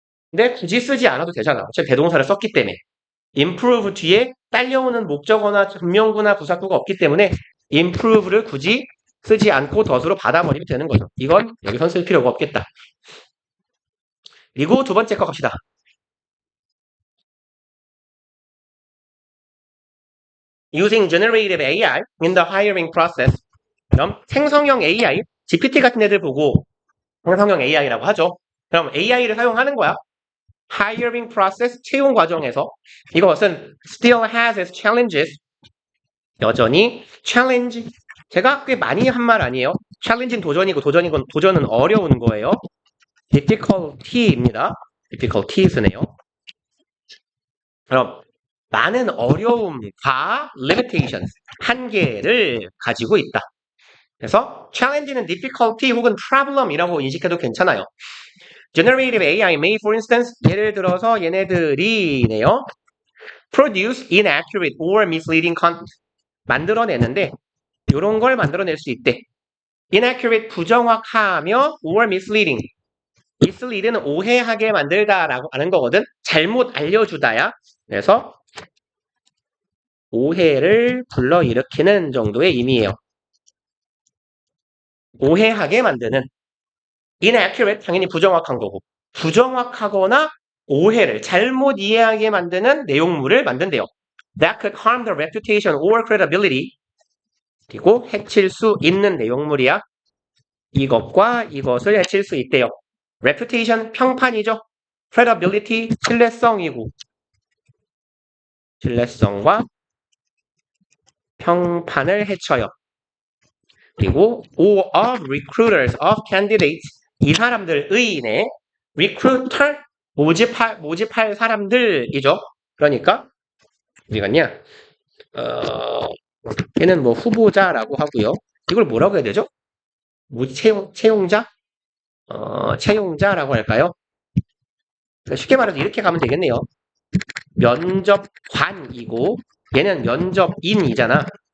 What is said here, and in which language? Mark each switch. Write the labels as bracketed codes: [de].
[ko] 근데 굳이 쓰지 않아도 되잖아. 어차피 대동사를 썼기 때문에. improve 뒤에 딸려오는 목적어나 전명구나 부사구가 없기 때문에 improve를 굳이 쓰지 않고 does로 받아버리면 되는 거죠. 이건 여기선 쓸 필요가 없겠다. 그리고 두 번째 거 갑시다. [en] Using generative AI in the hiring process. [ko] 그럼 생성형 AI, GPT 같은 애들 보고 생성형 AI라고 하죠. 그럼 AI를 사용하는 거야. [en] Hiring process, [ko] 채용 과정에서 이것은 [en] still has its challenges. [ko] 여전히 challenge. 제가 꽤 많이 한 말 아니에요. challenge는 도전이고 도전은 어려운 거예요. difficulty입니다. difficulties네요. 그럼 많은 어려움과 limitations, 한계를 가지고 있다. 그래서 challenge는 difficulty 혹은 problem이라고 인식해도 괜찮아요. [en] Generative AI may, for instance, [ko] 예를 들어서 얘네들이네요. [en] Produce inaccurate or misleading content. [ko] 만들어내는데 이런 걸 만들어낼 수 있대. [en] Inaccurate [ko] 부정확하며 [en] or misleading. [ko] mislead는 오해하게 만들다라고 하는 거거든. 잘못 알려주다야. 그래서 오해를 불러일으키는 정도의 의미예요. 오해하게 만드는 inaccurate 당연히 부정확한 거고 부정확하거나 오해를 잘못 이해하게 만드는 내용물을 만든대요. [en] That could harm the reputation or credibility. [ko] 그리고 해칠 수 있는 내용물이야. 이것과 이것을 해칠 수 있대요. reputation 평판이죠. credibility 신뢰성이고 신뢰성과 평판을 해쳐요. [en] 그리고 or of recruiters of candidates [ko] 이 사람들의 [en] recruiter [ko] 모집할 사람들이죠. 그러니까 어디 갔냐? 얘는 뭐 후보자라고 하고요. 이걸 뭐라고 해야 되죠? 채용자? 채용자라고 할까요? 쉽게 말해서 이렇게 가면 되겠네요. 면접관이고 얘는 면접인이잖아.